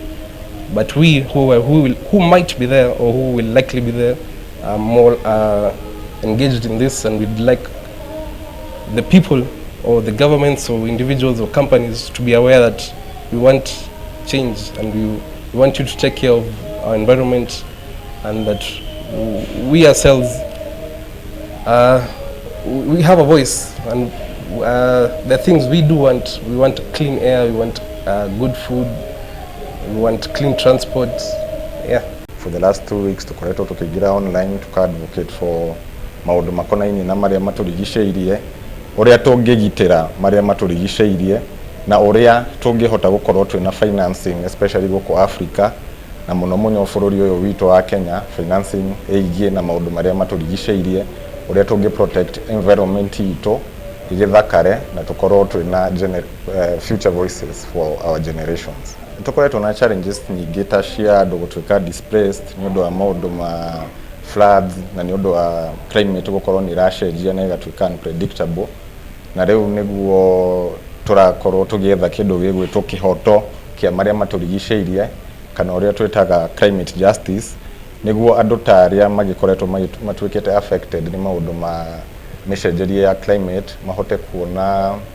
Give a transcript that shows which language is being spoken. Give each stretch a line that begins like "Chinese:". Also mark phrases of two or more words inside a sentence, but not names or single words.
English: But we who might be there or who will likely be there are more engaged in this, and we'd like the people or the governments or individuals or companies to be aware that we want change and we want you to take care of our environment, and that we ourselves we have a voice, and the things we do want. We want clean air, we want good food, we want clean transport. Yeah.
Kikuyu: For the last 2 weeks tukoretwo tukigira
English: online to advocate for
Kikuyu: maundu makonaini na maria maturigiceirie, uria tungigitira maria maturigiceirie, na uria tungihota gukorwo twina financing especially guku Africa na muno munyo bururi uyu witu wa Kenya, financing eigie na maundu maria maturigiceirie, uria tungi
English: protect environment
Kikuyu: itu igithakare na tukorwo twina
English: future voices for our generations.
Kikuyu: Tukoretwo na challenges nyingi ta cia andu gutuika displaced ni undu wa maundu ma floods na ni undu wa climate gukorwo ni rashenjia na igatuika unpredictable, na riu niguo turakorwo tugietha kindu gigwitwo kihoto kia maria maturigiceirie kana uria twitaga
English: climate justice,
Kikuyu: niguo andu ta aria magikoretwo matuikite affected ni maundu ma mishenjeria ya climate mahote kuona